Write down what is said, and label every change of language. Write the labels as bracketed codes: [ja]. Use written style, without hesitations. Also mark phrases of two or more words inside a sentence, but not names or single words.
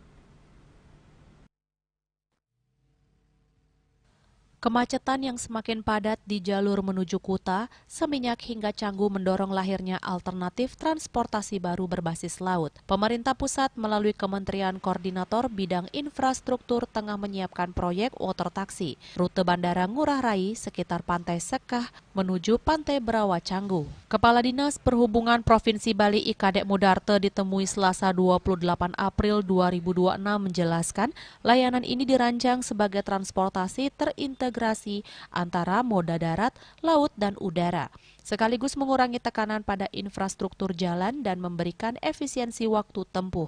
[id] Kemacetan yang semakin padat di jalur menuju Kuta, Seminyak hingga Canggu mendorong lahirnya alternatif transportasi baru berbasis laut. Pemerintah pusat melalui Kementerian Koordinator Bidang Infrastruktur tengah menyiapkan proyek [en] water taxi [id] rute Bandara Ngurah Rai sekitar Pantai Sekah menuju Pantai Berawa Canggu. Kepala Dinas Perhubungan Provinsi Bali Ikadek Mudarte ditemui Selasa 28 April 2026 menjelaskan layanan ini dirancang sebagai transportasi terintegrasi antara moda darat, laut, dan udara, sekaligus mengurangi tekanan pada infrastruktur jalan dan memberikan efisiensi waktu tempuh.